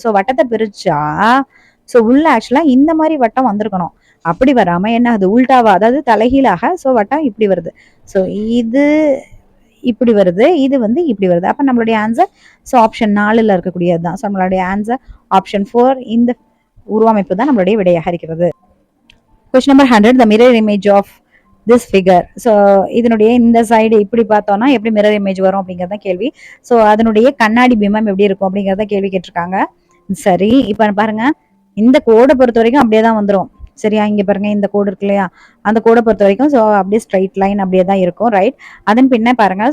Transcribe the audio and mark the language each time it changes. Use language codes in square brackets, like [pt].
[ta] So வட்டத்தை பிரிச்சா so உள்ள ஆக்சுவலா இந்த மாதிரி வட்டம் வந்திருக்கணும். அப்படி வராம என்ன ஆகுது? உல்டாவா, அதாவது தலைகீழாக சோ வட்டம் இப்படி வருது. சோ இது இப்படி வருது, இது வந்து இப்படி வருது. அப்ப நம்மளுடைய ஆன்சர் சோ ஆப்ஷன் 4ல இருக்கக்கூடியதுதான். சோ நம்மளுடைய ஆன்சர் ஆப்ஷன் 4. இந்த உருவமைப்பு தான் நம்மளுடைய விடையாக இருக்கிறது. [en] Question number 100. The mirror image of this figure. [ta] So இதனுடைய இந்த சைடு இப்படி பார்த்தோம்னா எப்படி மிரர் இமேஜ் வரும் அப்படிங்கறத கேள்வி. ஸோ அதனுடைய கண்ணாடி பிம்பம் எப்படி இருக்கும் அப்படிங்கறத கேள்வி கேட்டிருக்காங்க. சரி, இப்ப பாருங்க. இந்த கோடை பொறுத்த வரைக்கும் அப்படியே தான் வந்துடும். சரியா? இங்க பாருங்க, இந்த கோடு இருக்கு இல்லையா? அந்த கோடை பொறுத்த வரைக்கும் சோ அப்படியே ஸ்ட்ரைட் லைன் அப்படியே தான் இருக்கும். ரைட். அதன் பின்ன பாருங்க.